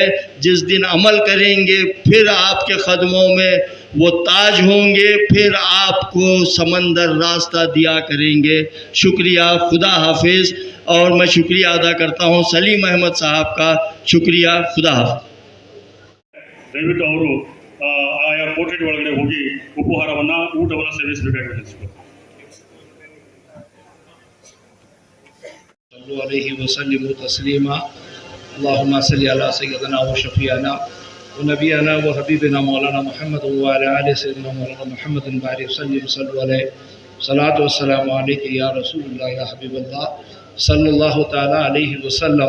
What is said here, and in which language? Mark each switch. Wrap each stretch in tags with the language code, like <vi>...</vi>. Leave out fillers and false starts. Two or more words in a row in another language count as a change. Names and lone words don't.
<ur>جس دن عمل کریں گے پھر آپ کے قدموں میں وہ تاج ہوں گے، پھر آپ کو سمندر راستہ دیا کریں گے۔ شکریہ، خدا حافظ۔ اور میں شکریہ ادا کرتا ہوں سلیم احمد صاحب کا، شکریہ، خدا حافظ۔</ur> <kn>ದಯವಿಟ್ಟು ಅವರು ಆಯಾ ಪೋರ್ಟ್ರೇಟ್ ಒಳಗಡೆ ಹೋಗಿ ಊಟವನ್ನು ಸೇವಿಸಬೇಕಾಗಿದೆ।</kn> <ar>صلو علیہ وسلم تسلیما اللہم صلی علی سیدنا و شفیعنا و نبینا و حبیبنا مولانا محمد و علی آل سیدنا مولانا محمد بارک وسلم صلو علیہ صلاۃ و السلام علیک یا رسول اللہ یا حبیب اللہ صلی اللہ تعالی علیہ وسلم۔</ar>